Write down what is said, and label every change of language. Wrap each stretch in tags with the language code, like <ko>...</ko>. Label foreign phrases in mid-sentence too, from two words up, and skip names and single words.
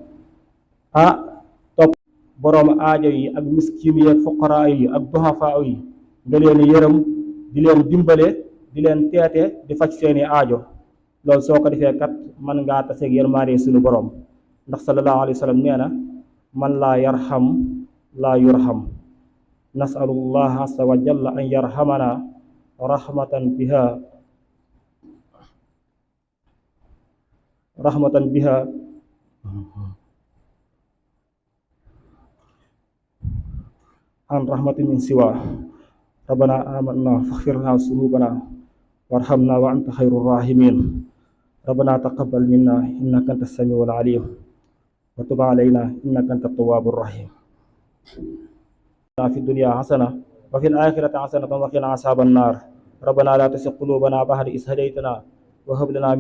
<wo>topp boroom aajo yi ak miskin yi ak fuqaraa yi ak duhafaa yi nga leen yërëm di leen dimbale di leen teete di faj seeni aajo loolu soo ko defee kat mën ngaa taseeg yërmaande sunu borom ndax</wo> <ar>صلى الله عليه وسلم</ar> <wo>nee na</wo> <ar>من لا يرحم لا يرحم نسأل الله عز وجل أن يرحمنا رحمة بها عن رحمة من سوى ربنا آمنا فاغفر لنا ذنوبنا وارحمنا وأنت خير الراحمين ربنا تقبل منا إنك أنت السميع العليم وتب علينا إنك أنت التواب الرحيم في الدنيا حسنة وفي الآخرة حسنة وقنا عذاب النار ربنا لا تزغ قلوبنا بعد إذ هديتنا وهب لنا من</ar>